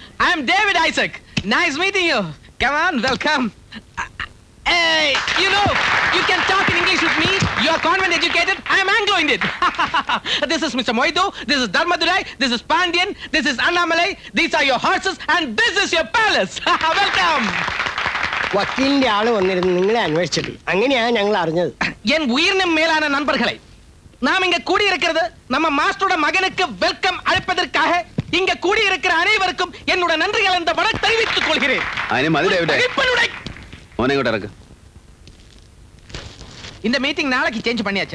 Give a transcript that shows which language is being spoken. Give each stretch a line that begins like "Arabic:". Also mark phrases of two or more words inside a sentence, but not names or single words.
English: I'm David Isaac. Nice meeting you. Come on, welcome. Hey, you know, you can talk in English with me. You are convent educated. I am Anglo-Indian. This is Mr. Moidu. This is Dharmadurai. This is Pandian. This is Annamalai. These are your horses, and this is your palace. Welcome.
Malayalam: വക്കീലിന്റെ ആള് വന്നിരുന്നു നിങ്ങളെ അന്വേഷിച്ചിട്ട് അങ്ങനെയാണ് ഞങ്ങൾ അറിഞ്ഞത്.
Tamil: என் உயிரினும் மேலான நண்பர்களை, நாம் இங்க கூடியிருக்கிறது நம்ம மாஸ்டரோட மகனுக்கு வெல்கம் அழைப்பதற்காக. இங்க கூடியிருக்கிற அனைவருக்கும் என்னோட நன்றிகள் இந்த வணக்கம் தெரிவித்துக் கொள்கிறேன். இந்த மீட்டிங் நாளைக்கு சேஞ்ச் பண்ணியாச்சு.